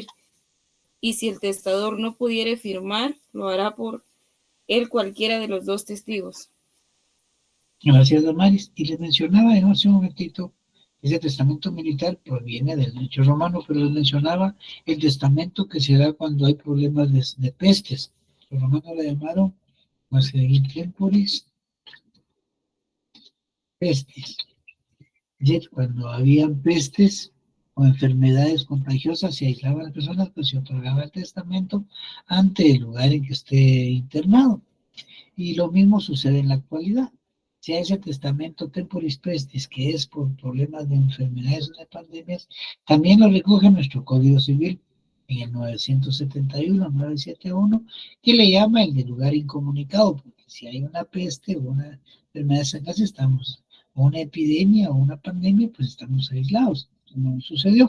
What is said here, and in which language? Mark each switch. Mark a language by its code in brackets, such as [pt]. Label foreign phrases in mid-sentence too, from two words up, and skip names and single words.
[es] Y si el testador no pudiere firmar, lo hará por él cualquiera de los 2 testigos. Gracias, Damaris. Y les mencionaba hace un momentito, ese testamento militar proviene del derecho romano, pero les mencionaba el testamento que se da cuando hay problemas de pestes. Los romanos la llamaron [la] in temporis pestis. [es] Y cuando habían pestes o enfermedades contagiosas, se aislaban las personas, pues se otorgaba el testamento ante el lugar en que esté internado. Y lo mismo sucede en la actualidad. Si hay ese testamento [la] temporis pestis, [es] que es por problemas de enfermedades o de pandemias, también lo recoge nuestro Código Civil en el 971, que le llama el de lugar incomunicado, porque si hay una peste o una enfermedad en casa, estamos, o una epidemia o una pandemia, pues estamos aislados, como sucedió.